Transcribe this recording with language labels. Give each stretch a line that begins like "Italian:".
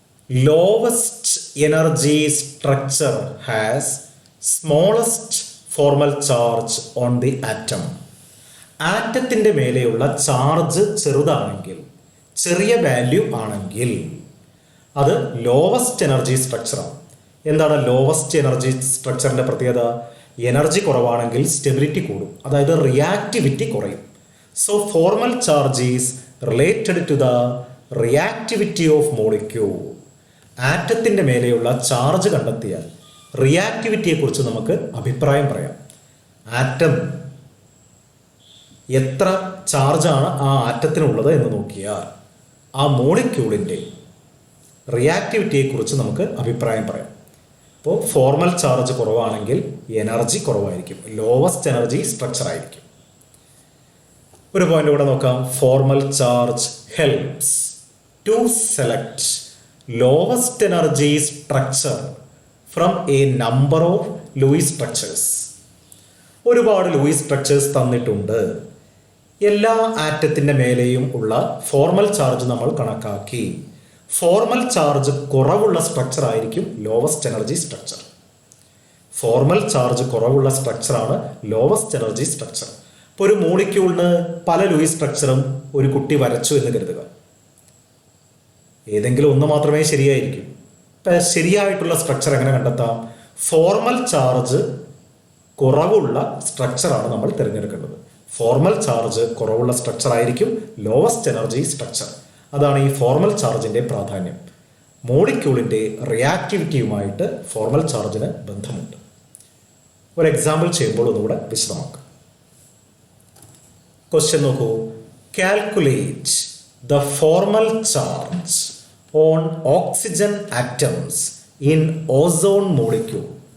English: Lowest energy structure has smallest formal charge on the atom.
Malayalam: ആറ്റത്തിൻ്റെ മേലെയുള്ള charge ചെറുതാണെങ്കിൽ, ചെറിയ value ആണെങ്കിൽ അത് ലോവസ്റ്റ് എനർജി സ്ട്രക്ചറാണ്. എന്താണ് ലോവസ്റ്റ് എനർജി സ്ട്രക്ചറിൻ്റെ പ്രത്യേകത? എനർജി കുറവാണെങ്കിൽ സ്റ്റെബിലിറ്റി കൂടും, അതായത് റിയാക്ടിവിറ്റി കുറയും.
English: So formal charge is related to the reactivity of molecule.
Malayalam: ആറ്റത്തിൻ്റെ മേലെയുള്ള ചാർജ് കണ്ടെത്തിയാൽ റിയാക്ടിവിറ്റിയെക്കുറിച്ച് നമുക്ക് അഭിപ്രായം പറയാം. ആറ്റം എത്ര ചാർജാണ് ആ ആറ്റത്തിനുള്ളത് എന്ന് നോക്കിയാൽ ആ മോളിക്യൂളിൻ്റെ റിയാക്ടിവിറ്റിയെക്കുറിച്ച് നമുക്ക് അഭിപ്രായം പറയാം. അപ്പോൾ ഫോർമൽ ചാർജ് കുറവാണെങ്കിൽ എനർജി കുറവായിരിക്കും, ലോവസ്റ്റ് എനർജി സ്ട്രക്ചർ ആയിരിക്കും. ഒരു പോയിന്റ് കൂടെ നോക്കാം.
English: Formal charge helps to select lowest energy structure from a number of Lewis structures.
Malayalam: ഒരുപാട് ലൂയിസ് സ്ട്രക്ചേഴ്സ് തന്നിട്ടുണ്ട്. എല്ലാ ആറ്റത്തിൻ്റെ മേലെയും ഉള്ള ഫോർമൽ ചാർജ് നമ്മൾ കണക്കാക്കി. ഫോർമൽ ചാർജ് കുറവുള്ള സ്ട്രക്ചർ ആയിരിക്കും lowest energy structure. Formal charge കുറവുള്ള സ്ട്രക്ചറാണ് ലോവസ്റ്റ് എനർജി സ്ട്രക്ചർ. ഇപ്പോൾ ഒരു മോളിക്യൂളിന് പല ലൂയിസ് സ്ട്രക്ചറും ഒരു കുട്ടി വരച്ചു എന്ന് കരുതുക. ഏതെങ്കിലും ഒന്ന് മാത്രമേ ശരിയായിരിക്കും. ഇപ്പം ശരിയായിട്ടുള്ള സ്ട്രക്ചർ എങ്ങനെ കണ്ടെത്താം? ഫോർമൽ ചാർജ് കുറവുള്ള സ്ട്രക്ചറാണ് നമ്മൾ തിരഞ്ഞെടുക്കേണ്ടത്. ഫോർമൽ ചാർജ് കുറവുള്ള സ്ട്രക്ചർ ആയിരിക്കും ലോവസ്റ്റ് എനർജി സ്ട്രക്ചർ. അതാണ് ഈ ഫോർമൽ ചാർജിൻ്റെ പ്രാധാന്യം. മോളിക്യൂളിൻ്റെ റിയാക്ടിവിറ്റിയുമായിട്ട് ഫോർമൽ ചാർജിന് ബന്ധമുണ്ട്. ഒരു എക്സാമ്പിൾ ചെയ്യുമ്പോൾ ഒന്നുകൂടെ വിശദമാക്കാം. ക്വസ്റ്റ്യൻ നോക്കൂ.
English: Calculate the formal charge on oxygen atoms in ozone molecule.